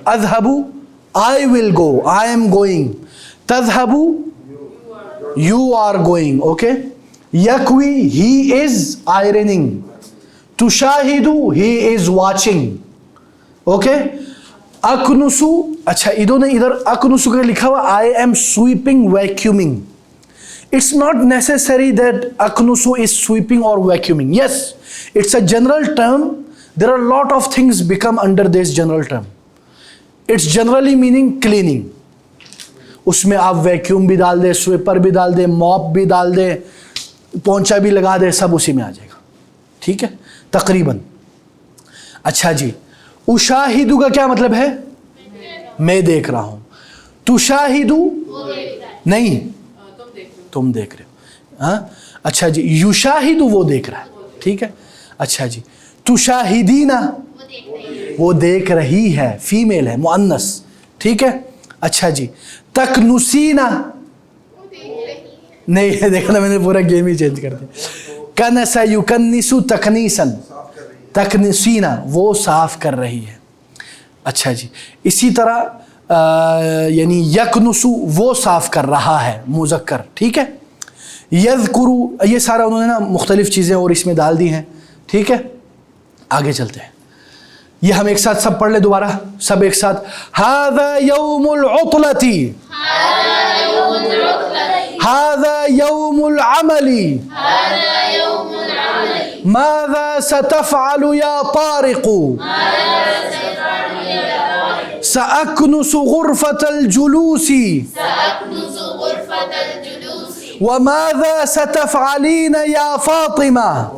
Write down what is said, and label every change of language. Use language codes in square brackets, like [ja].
[en] اذهب I will go, I am going. تذهب you are going. Okay. یکوی he is ironing. تشاہد he is watching. Okay. [ur] اکنسو، اچھا ادھر نے ادھر اکنسو کا لکھا ہوا [en] I am sweeping vacuuming. It's not necessary that aknusu is sweeping or vacuuming. Yes, it's a general term. There are a lot of things become under this general term. It's generally meaning cleaning. [ur] اس میں آپ vacuum بھی ڈال دیں، sweeper بھی ڈال دیں، mop بھی ڈال دیں، پونچا بھی لگا دیں، سب اسی میں آ جائے گا. ٹھیک ہے تقریباً. اچھا جی، اشاہدو کا کیا مطلب ہے؟ میں دیکھ رہا ہوں. تشاہدو نہیں، تم دیکھ رہے ہو. ہاں اچھا جی، یشاہدو وہ دیکھ رہا ہے. ٹھیک ہے. اچھا جی، تشاہدینا وہ دیکھ رہی ہے، فیمیل ہے، مؤنث. ٹھیک ہے. اچھا جی، تکنسینا نہیں، دیکھنا میں نے پورا گیم ہی چینج کر دیا. [ar] کنس یکنسو تکنیسن، تکنسینا [ur] وہ صاف کر رہی ہے. اچھا جی، اسی طرح یعنی یکنسو وہ صاف کر رہا ہے، مذکر. ٹھیک ہے. یذکرو، یہ سارا انہوں نے نا مختلف چیزیں اور اس میں ڈال دی ہیں. ٹھیک ہے. آگے چلتے ہیں. یہ ہم ایک ساتھ سب پڑھ لیں دوبارہ، سب ایک ساتھ. [ar] ھذا یوم العطلۃ، ھذا یوم العمل، ماذا ستفعل یا طارق، سأكنس غرفة الجلوس، وماذا ستفعلين يا فاطمة،